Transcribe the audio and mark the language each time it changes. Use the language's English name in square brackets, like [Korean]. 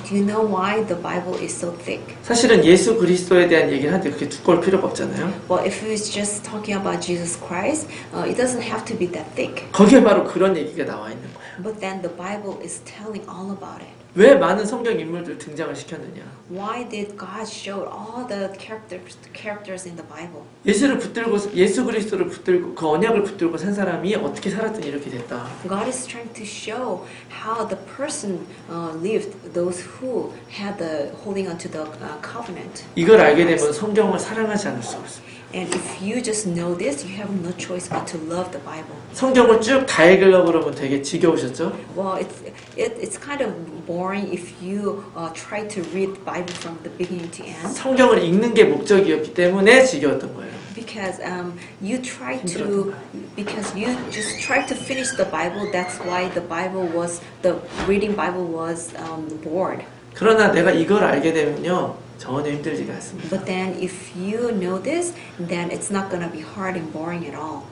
[English] Do you know why the Bible is so thick? [Korean] 사실은 예수 그리스도에 대한 얘기를 하는데 그렇게 두꺼울 필요가 없잖아요. [English] Well, if it's just talking about Jesus Christ, it doesn't have to be that thick. [Korean] 거기에 바로 그런 얘기가 나와 있는 거예요. [English] But then the Bible is telling all about it. [Korean] 왜 많은 성경 인물들 등장을 시켰느냐? [English] Why did God show all the characters in the Bible? [Korean] 예수 그리스도를 붙들고 그 언약을 붙들고 산 사람이 어떻게 살았더니 이렇게 됐다. [English] God is trying to show how the person lived, those who had the holding onto the covenant. [Korean] 이걸 알게 되면 성경을 사랑하지 않을 수가 없습니다. [English] And if you just know this, you have no choice but to love the Bible. [Korean] 성경을 쭉 다 읽으려고 그러면 되게 지겨우셨죠? [English] Well, it's kind of boring if you try to read the Bible from the beginning to end. [Korean] 성경을 읽는 게 목적이었기 때문에 지겨웠던 거예요. [English] Because you just try to finish the Bible. That's why the reading Bible was bored. [Korean] 그러나 내가 이걸 알게 되면요 전혀 힘들지가 않습니다. But then if you know this, then it's not gonna be hard and boring at all.